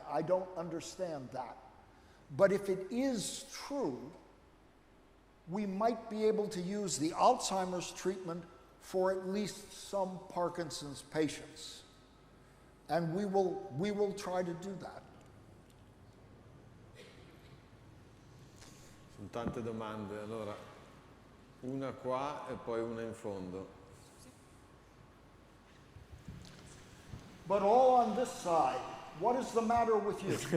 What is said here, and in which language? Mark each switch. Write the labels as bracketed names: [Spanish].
[English] I don't understand that. But if it is true, we might be able to use the Alzheimer's treatment for at least some Parkinson's patients. And we will try to do that. [Italian] Sono tante domande, allora una qua e poi una in fondo. [English] But all on this side, what is the matter with you?